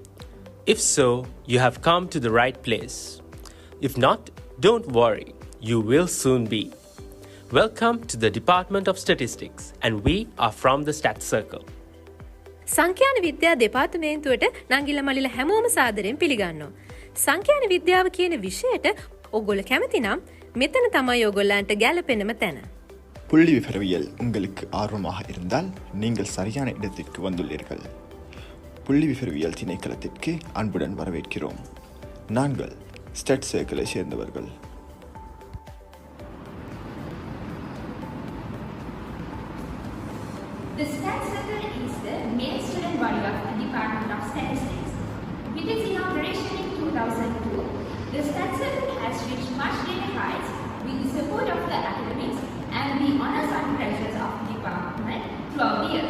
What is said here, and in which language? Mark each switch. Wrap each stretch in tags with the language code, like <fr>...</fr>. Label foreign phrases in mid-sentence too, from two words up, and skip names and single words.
<en>If so, you have come to the right place. If not, don't worry, you will soon be. Welcome to the Department of Statistics, and we are from the Stat Circle.</en> <si>සංඛ්‍යාන විද්‍යා දෙපාර්තමේන්තුවට නංගිල මලිල හැමෝම සාදරයෙන් පිළිගන්නවා. සංඛ්‍යාන විද්‍යාව කියන විෂයට ඔයගොල්ලෝ කැමති නම් මෙතන තමයි ඔයගොල්ලන්ට ගැලපෙනම තැන.</si> <ta>புள்ளி விவரவியல் உங்களுக்கு ஆர்வமாக இருந்தால் நீங்கள் சரியான இடத்திற்கு வந்துள்ளீர்கள். புள்ளி விவரவியல் திணைக்களத்திற்கு அன்புடன் வரவேற்கிறோம். நாங்கள் ஸ்டட் சர்க்கிளை சேர்ந்தவர்கள்.</ta> <en>The Stat Circle is the main student body of the Department of Statistics. With its inauguration in 2002, the Stat Circle has reached much greater heights with the support of the academics and the honors and treasures of the department throughout the years.</en>